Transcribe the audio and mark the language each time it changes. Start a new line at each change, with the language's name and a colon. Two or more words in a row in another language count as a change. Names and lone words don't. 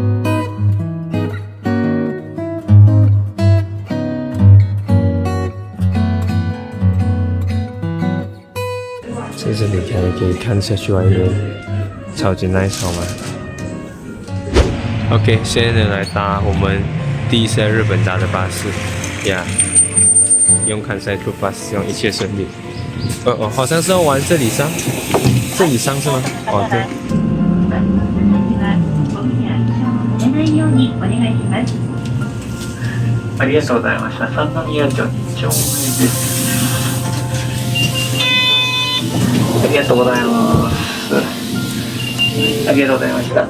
Chinese: 在这里可以看下去外面，超级 nice 好吗？ OK， 现在呢来搭我们第一次在日本搭的巴士呀，用 Kansai Troop Bus，希望一切顺利。好像是要往这里上，这里上是吗？哦，对。
Japanese: ありがとうございました。三宮町2丁目です。ありがとうございます。ありがとうございました。